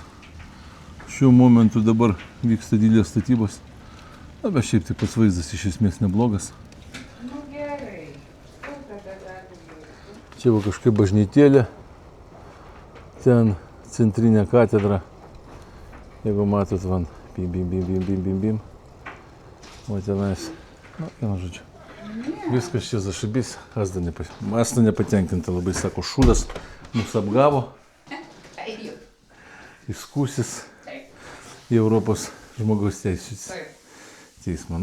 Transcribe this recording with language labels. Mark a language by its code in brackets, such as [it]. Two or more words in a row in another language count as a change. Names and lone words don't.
[lt] Šiuo momentu dabar vyksta didelės statybos. Na, bet šiaip tai pats vaizdas iš esmės neblogas. Čia va kažkaip bažnytėlė. Ten centrinė katedra. Jeigu matot, van, bim, bim, bim, bim, bim, bim, bim. O tenais, nu, vienu žodžiu. Viskas čia zašibys. Asta nepatenkinta labai, sako, šūdas mus apgavo. Įskūsis į Europos žmogaus teisų teismą.